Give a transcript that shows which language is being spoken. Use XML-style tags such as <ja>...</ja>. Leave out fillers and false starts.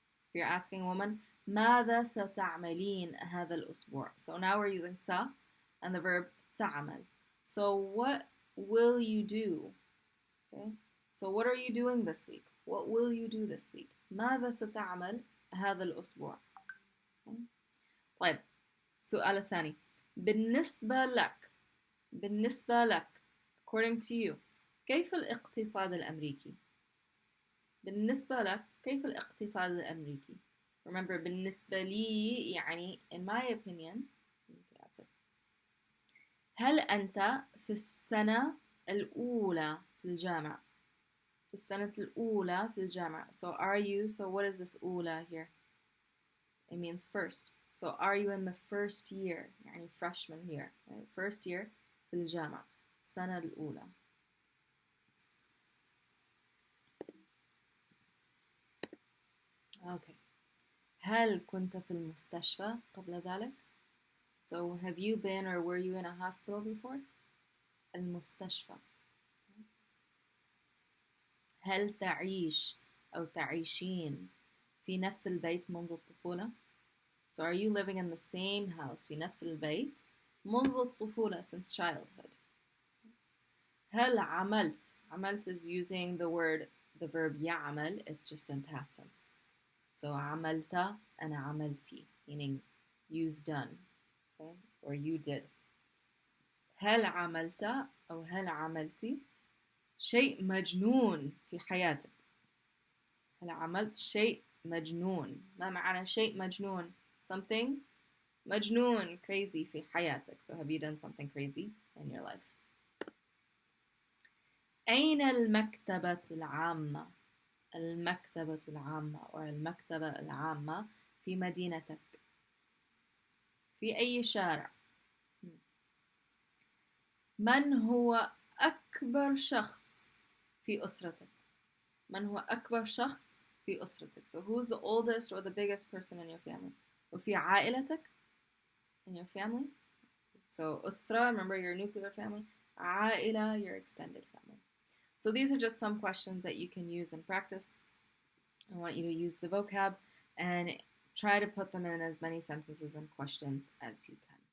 <en>If you're asking a woman,</en> <ar>ماذا ستعملين هذا الأسبوع?</ar> <en>So now we're using sa and the verb</en> <ar>تعمل.</ar> <en>So what will you do? Okay? So what are you doing this week? What will you do this week?</en> <ar>ماذا ستعمل هذا الأسبوع? Okay? طيب السؤال الثاني بالنسبة لك</ar> <en>according to you</en> <ar>كيف الاقتصاد الأمريكي؟ بالنسبة لك كيف الاقتصاد الأمريكي؟</ar> <en>Remember</en> <ar>بالنسبة لي يعني</ar> <en>in my opinion.</en> <ar>هل أنت في السنة الأولى في الجامعة؟ في السنة الأولى في الجامعة.</ar> <en>So are you, so what is this</en> <ar>أولى</ar> <en>here? It means first. So are you in the first year?</en> <ar>يعني</ar> <en>freshman year. Right? First year</en> <ar>في الجامعة. السنة الأولى.</ar> <en>Okay.</en> <ar>هل كنت في المستشفى قبل ذلك?</ar> <en>So have you been or were you in a hospital before?</en> <ar>المستشفى. هل تعيش أو تعيشين في نفس البيت منذ الطفولة?</ar> <en>So are you living in the same house</en> <ar>في نفس البيت منذ الطفولة,</ar> <en>since childhood?</en> <ar>هل عملت</ar> <en>is using the verb</en> <ar>يعمل,</ar> <en>it's just in past tense. So</en> <ar>عملت</ar> <en>and</en> <ar>عملتي,</ar> <en>meaning you've done, okay? Or you did.</en> <ar>هل عملت أو هل عملتي شيء مجنون في حياتك؟ هل عملت شيء مجنون؟ ما معنى شيء مجنون?</ar> <en>Something</en> <ar>مجنون,</ar> <en>crazy</en> <ar>في حياتك.</ar> <en>So have you done something crazy in your life?</en> <ar>أين المكتبة العامة؟ المكتبة العامة</ar> <en>or</en> <ar>المكتبة العامة في مدينتك. في أي شارع؟ من هو أكبر شخص في أسرتك؟ من هو أكبر شخص في أسرتك?</ar> <en>So who's the oldest or the biggest person in your family?</en> <ar>وفي عائلتك,</ar> <en>in your family. So</en> <ar>أسرة,</ar> <en>remember your nuclear family.</en> <ar>عائلة,</ar> <en>your extended family. So these are just some questions that you can use in practice. I want you to use the vocab and try to put them in as many sentences and questions as you can.</en>